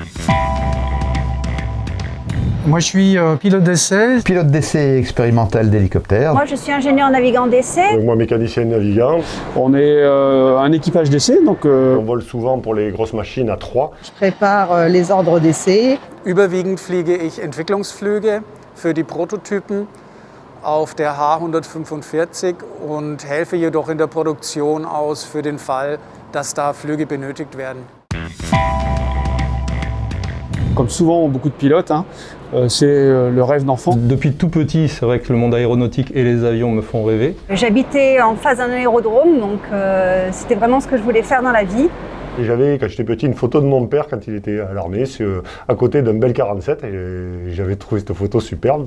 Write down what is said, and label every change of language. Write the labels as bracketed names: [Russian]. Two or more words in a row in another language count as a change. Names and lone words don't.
[French] Moi, je suis pilote d'essai. Pilote d'essai expérimental d'hélicoptère. Moi, je suis ingénieur navigant d'essai. Moi, mécanicien navigant. On est un équipage d'essai, donc On vole souvent pour les grosses machines à 3. Je prépare les ordres d'essai. [German] Überwiegend fliege ich Entwicklungsflüge für die Prototypen auf der H145 und helfe jedoch in der Produktion aus für den Fall, dass da Flüge benötigt werden. [French] comme souvent beaucoup de pilotes, c'est le rêve d'enfant. Depuis tout petit, c'est vrai que le monde aéronautique et les avions me font rêver. J'habitais en face d'un aérodrome, donc c'était vraiment ce que je voulais faire dans la vie. Et j'avais, quand j'étais petit, une photo de mon père quand il était à l'armée, à côté d'un Bell 47, et j'avais trouvé cette photo superbe.